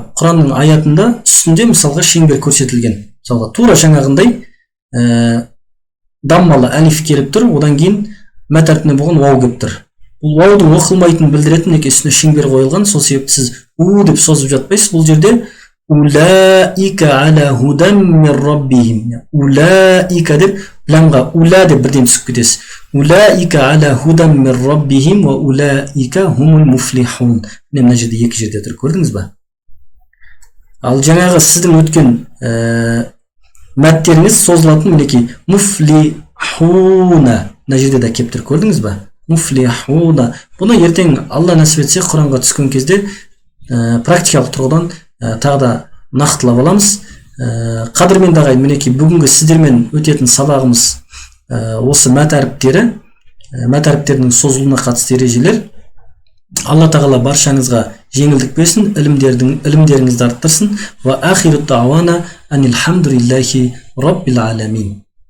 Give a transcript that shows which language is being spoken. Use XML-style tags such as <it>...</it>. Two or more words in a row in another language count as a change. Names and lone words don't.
<kk>Құранның аятында үстінде мысалға шеңбер көрсетілген. Мысалға тура жаңағындай даммалы әлиф келіп тұр, одан кейін мәт әрпіне болған вау келіп тұр. Бұл ваудың оқылмайтынын білдіретін үстіне шеңбер қойылған, сол себепті сіз у деп созып жатпайсыз. Бұл жерде</kk> <ar>أولئك على هدى من ربهم.</ar> <kk>Улаика деп ләмға ула деп бірден түсіп кетесіз.</kk> <ar>أولئك على هدى من ربهم وأولئك هم المفلحون.</ar> <kk>Мына жерде екі жерде тұр, көрдіңіз ба? Ал жаңағы сіздің өткен мәттеріңіз созылатын мінекей муфлихуна. Мына жерде де келіп тұр, көрдіңіз ба?</kk> <ar>Муфлихуна.</ar> <kk>Бұны ертең Алла нәсіп етсе Құранға түскен кезде практикалық тұрғыдан тағы да нақтылап аламыз. Қадірменді ағайын, мінекей бүгінгі сіздермен өтетін сабағымыз осы мәт әріптерінің созылуына қатысты ережелер. Алла тағала баршаңызға жеңілдік берсін, ілімдеріңізді арттырсын.</kk> <ar>وآخر دعوانا أن الحمد لله رب العالمين.</ar>